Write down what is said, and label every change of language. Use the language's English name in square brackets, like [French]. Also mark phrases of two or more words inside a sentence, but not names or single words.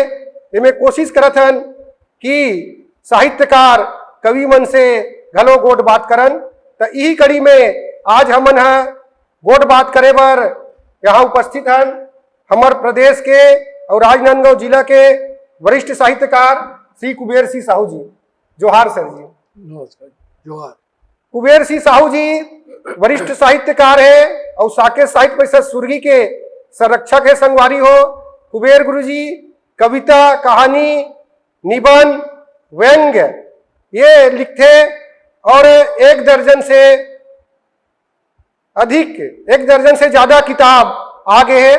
[Chhattisgarhi] इमें कोशिश करत हन कि साहित्यकार कवि मन से घलो गोट बात करन। तो यही कड़ी में आज हमन है गोट बात करे बर यहाँ उपस्थित हन हमर प्रदेश के और राजनांदगांव जिला के वरिष्ठ साहित्यकार श्री कुबेर सिंह साहू जी। जोहार सर जी। नमस्कार। जोहार। कुबेर सिंह साहू जी वरिष्ठ साहित्यकार है और साकेत साहित्य परिषद सुरगी के संरक्षक है संगवारी हो। कुबेर गुरु जी कविता, कहानी, निबंध, व्यंग्य ये लिखते और एक दर्जन से ज्यादा किताब आगे है।